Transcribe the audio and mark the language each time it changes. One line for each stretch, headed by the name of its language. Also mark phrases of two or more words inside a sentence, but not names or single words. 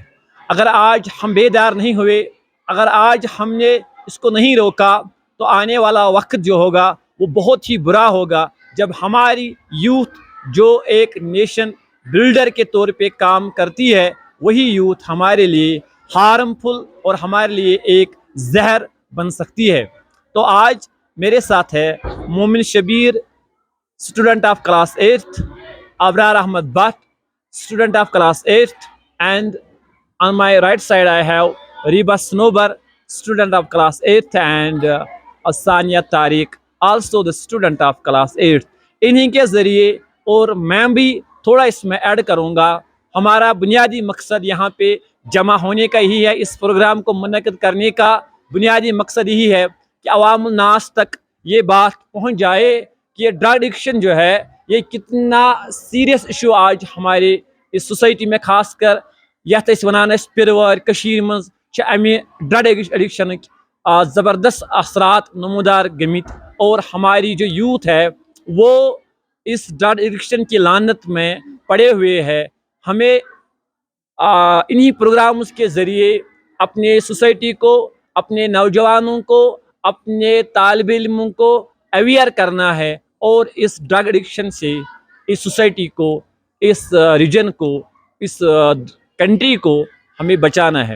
Urdu: اگر آج ہم بیدار نہیں ہوئے، اگر آج ہم نے اس کو نہیں روکا، تو آنے والا وقت جو ہوگا وہ بہت ہی برا ہوگا، جب ہماری یوتھ جو ایک
English: nation builder
Urdu: کے طور پہ کام کرتی ہے، وہی یوتھ ہمارے لیے ہارمفل اور ہمارے لیے ایک زہر بن سکتی ہے۔ تو آج میرے ساتھ ہے مومن شبیر،
English: student of class 8th,
Urdu: ابرار احمد بٹ،
English: student of class 8th, and on my right side I have Reba Snober, student of class 8th, and Asania Tariq, also the student of class 8th.
Urdu: انہی کے ذریعے اور میں بھی تھوڑا اس میں ایڈ کروں گا۔ ہمارا بنیادی مقصد یہاں پہ جمع ہونے کا ہی ہے، اس پروگرام کو منعقد کرنے کا بنیادی مقصد یہی ہے کہ عوام الناس تک یہ بات پہنچ جائے کہ یہ
English: drug addiction
Urdu: جو ہے یہ کتنا
English: serious issue
Urdu: آج ہمارے اس سوسائٹی میں، خاص کر
Kashmiri: یتھ أسۍ ونان پیروار کشیر مز امہ
English: drug addiction
Urdu: زبردست اثرات نمودار گمت، اور ہماری جو یوتھ ہے وہ اس
English: drug addiction
Urdu: کی لعنت میں پڑے ہوئے ہے۔ ہمیں انہی پروگرامز کے ذریعے اپنے سوسائٹی کو، اپنے نوجوانوں کو، اپنے طالب علموں کو اویئر کرنا ہے، اور اس
English: drug addiction
Urdu: سے اس سوسائٹی کو، اس ریجن کو، اس کنٹری کو ہمیں بچانا ہے۔